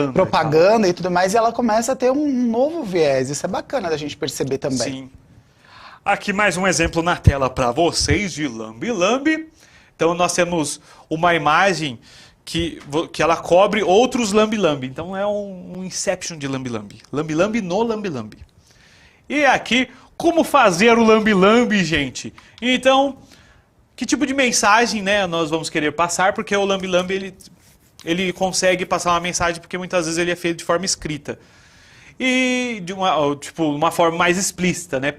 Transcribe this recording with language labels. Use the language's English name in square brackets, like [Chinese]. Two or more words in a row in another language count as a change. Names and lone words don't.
[Portuguese] né, propaganda e tudo mais, e ela começa a ter um novo viés. Isso é bacana da gente perceber também. Sim. Aqui mais um exemplo na tela para vocês de lambe-lambe. Então nós temos uma imagem que ela cobre outros lambe-lambe. Então é um inception de lambe-lambe. Lambe-lambe no lambe-lambe. E aqui, como fazer o lambe-lambe, gente? Então, que tipo de mensagem, né, nós vamos querer passar? Porque o lambe-lambe, ele consegue passar uma mensagem porque muitas vezes ele é feito de forma escrita. E de uma forma mais explícita, né?